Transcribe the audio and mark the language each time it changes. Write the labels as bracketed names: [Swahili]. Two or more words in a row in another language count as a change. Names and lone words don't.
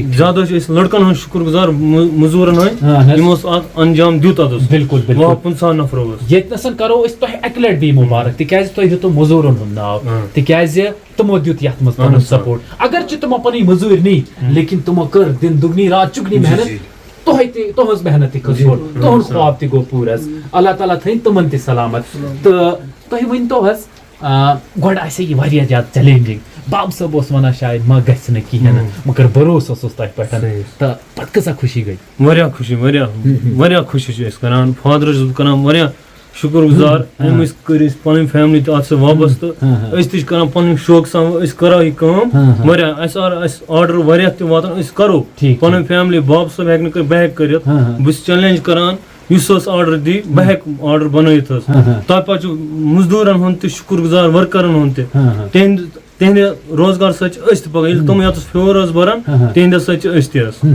[Kashmiri] زیادٕ چھِ أسۍ لڑکن ہُنٛد شُکر گُزار مٔزوٗرن ہٕنٛدۍ یِمو اتھ انجام دیُت اتھ بالکل 50 نفرو ٲسۍ ییٚتنَسن کرو أسۍ تۄہہِ اَکہِ لٹہِ بیٚیہِ مُبارک تِکیازِ تۄہہِ دیُتوٕ موٚزوٗرن ہُنٛد ناو تِکیازِ تِمو دیُت یتھ منٛز پنُن سپورٹ اگرچہِ تِمو پنٕنۍ موٚزوٗرۍ نی لیکن تِمو کٔر [Urdu] دِن دُگنی رات چُگنی [Kashmiri] محنت تہنٛز محنت تہِ کھٔژ ہیوٚر تُہُنٛد خواب تہِ گوٚو پوٗرٕ حظ اللہ تعالیٰ تھٲیِن تِمن تہِ سلامت تہٕ تُہۍ ؤنۍتو حظ گۄڈٕ آسہِ یہِ واریاہ زیادٕ چیلینجِنگ باب صٲب اوس ونان شاید ما گژھِ نہٕ کِہیٖنۍ نہٕ مگر بروسہٕ اوسُس تۄہہِ پٮ۪ٹھ تہٕ پتہٕ کۭژاہ خوشی گٔے واریاہ خوشی واریاہ خوشی چھِ أسۍ کران فادرس چھُس بہٕ کران واریاہ شُکر گُزار أمۍ أسۍ کٔر أسۍ پنٕنۍ فیملی تہِ اتھ سۭتۍ وابستہٕ أسۍ تہِ چھِ کران پنٕنۍ شوقہٕ سان أسۍ کرو یہِ کٲم واریاہ اَسہِ آرڈر واریاہ تہِ واتان أسۍ کرو پنٕنۍ فیملی باب صٲب ہیٚکہِ نہٕ کٔرِتھ بہٕ ہیٚکہٕ کٔرِتھ بہٕ چھُس چیلینج کران یُس حظ آرڈر دی بہٕ ہیٚکہٕ آرڈر بنٲیِتھ حظ تۄہہِ پتہٕ چھُ مزدوٗرن ہُنٛد تہِ شُکر گُزار ورکرن ہُنٛد تہِ تہندِ روزگار سۭتۍ پکان تم یتس فیور بران تہندِ سۭتۍ